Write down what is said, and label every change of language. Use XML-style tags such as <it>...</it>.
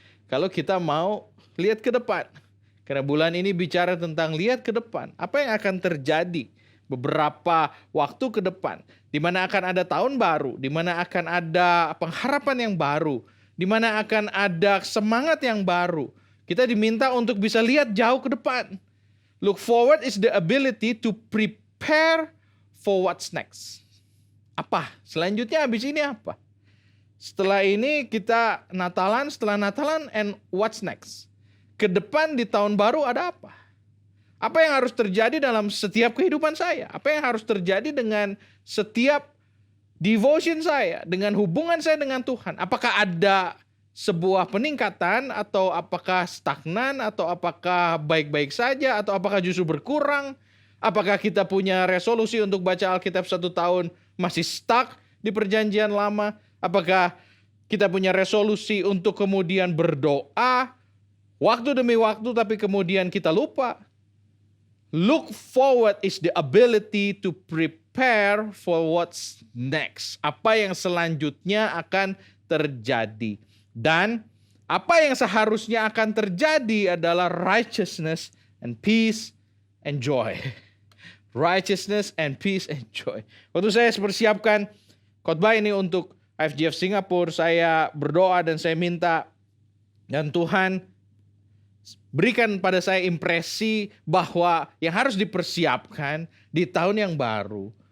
<id>Kalau kita mau lihat ke depan. Karena bulan ini bicara tentang lihat ke depan. Apa yang akan terjadi beberapa waktu ke depan. Di mana akan ada tahun baru. Di mana akan ada pengharapan yang baru. Di mana akan ada semangat yang baru. Kita diminta untuk bisa lihat jauh ke depan.</id> <en>Look forward is the ability to prepare for what's next.</en> <id>Apa? Selanjutnya habis ini apa? Setelah ini kita Natalan, setelah Natalan</id> <en>and what's next?</en> <id>Ke depan di tahun baru ada apa? Apa yang harus terjadi dalam setiap kehidupan saya? Apa yang harus terjadi dengan setiap devotion saya, dengan hubungan saya dengan Tuhan? Apakah ada sebuah peningkatan atau apakah stagnan atau apakah baik-baik saja atau apakah justru berkurang? Apakah kita punya resolusi untuk baca Alkitab 1 tahun masih stuck di perjanjian lama? Apakah kita punya resolusi untuk kemudian berdoa waktu demi waktu tapi kemudian kita lupa?</id> <en>Look forward is the ability to prepare for what's next.</en> <id>Apa yang selanjutnya akan terjadi. Dan apa yang seharusnya akan terjadi adalah</id> <en>righteousness and peace and joy. Righteousness and peace and joy.</en> <id>Waktu saya persiapkan khotbah ini untuk IFGF Singapura, saya berdoa dan saya minta, dan Tuhan berikan pada saya impresi bahwa yang harus dipersiapkan di tahun yang baru</id>